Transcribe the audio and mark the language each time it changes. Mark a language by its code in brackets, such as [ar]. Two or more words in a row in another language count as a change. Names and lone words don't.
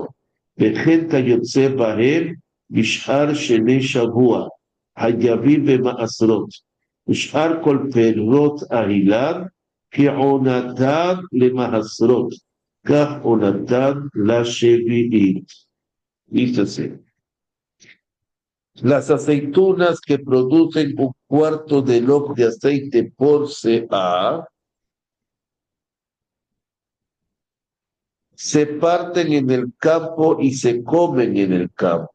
[he] וכן כיוצא בהם בשאר שני שבוע, חייבים במעשרות. ושאר כל פירות האילן, כעונתן למעשרות, כך עונתן לשביעית. [es] Dice así. Las aceitunas que producen un cuarto de log de aceite por CA se parten en el campo y se comen en el campo.